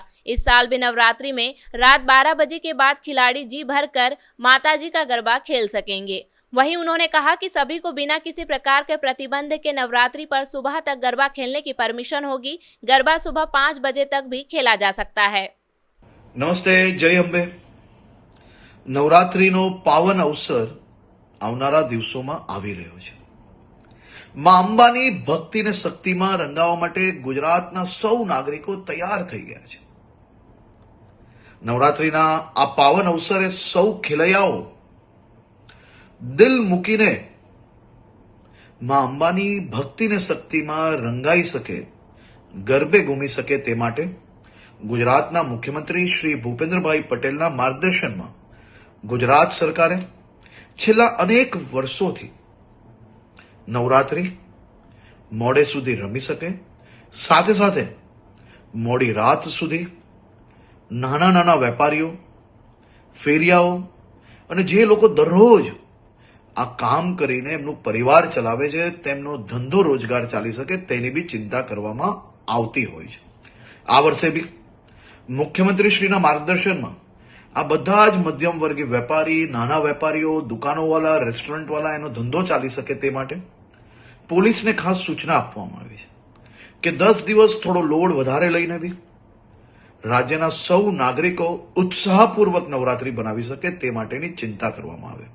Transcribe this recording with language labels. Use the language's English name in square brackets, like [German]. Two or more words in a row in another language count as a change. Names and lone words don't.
[Hindi] इस साल भी नवरात्रि में रात 12 बजे के बाद खिलाड़ी जी भर कर माताजी का गरबा खेल सकेंगे। वहीं उन्होंने कहा कि सभी को बिना किसी प्रकार के प्रतिबंध के नवरात्रि पर सुबह तक गरबा खेलने की परमिशन होगी। गरबा सुबह 5 बजे तक भी खेला जा सकता है। नमस्ते, जय अंबे। [Gujarati] નવરાત્રિનો પાવન અવસર આવનારા દિવસોમાં આવી રહ્યો છે। માં અંબાની ભક્તિ ને શક્તિ માં રંગાવા માટે ગુજરાતના સૌ નાગરિકો તૈયાર થઈ ગયા છે। નવરાત્રિના આ પાવન અવસરે સૌ ખેલૈયાઓ દિલ મૂકીને માં અંબાની ભક્તિ ને શક્તિ માં રંગાઈ શકે, ગરબે ઘૂમી શકે તે માટે ગુજરાતના મુખ્યમંત્રી શ્રી ભૂપેન્દ્રભાઈ પટેલના માર્ગદર્શનમાં ગુજરાત સરકારે છેલ્લા અનેક વર્ષોથી નવરાત્રિ મોડે સુધી રમી શકે, સાથે સાથે મોડી રાત સુધી નાના નાના વેપારીઓ, ફેરિયાઓ અને જે લોકો દરરોજ આ કામ કરીને એમનો પરિવાર ચલાવે છે તેમનો ધંધો રોજગાર ચાલી શકે તેની બી ચિંતા કરવામાં આવતી હોય છે। આ વર્ષે બી મુખ્યમંત્રીશ્રીના માર્ગદર્શનમાં આ બધા જ મધ્યમ વર્ગી વેપારી, નાના વેપારીઓ, દુકાનોવાળા, રેસ્ટોરન્ટવાળા એનો ધંધો ચાલી શકે તે માટે પોલીસને ખાસ સૂચના આપવામાં આવી છે કે 10 દિવસ થોડો લોડ વધારે લઈને બી રાજ્યના સૌ નાગરિકો ઉત્સાહપૂર્વક નવરાત્રી બનાવી શકે તે માટેની ચિંતા કરવામાં આવે।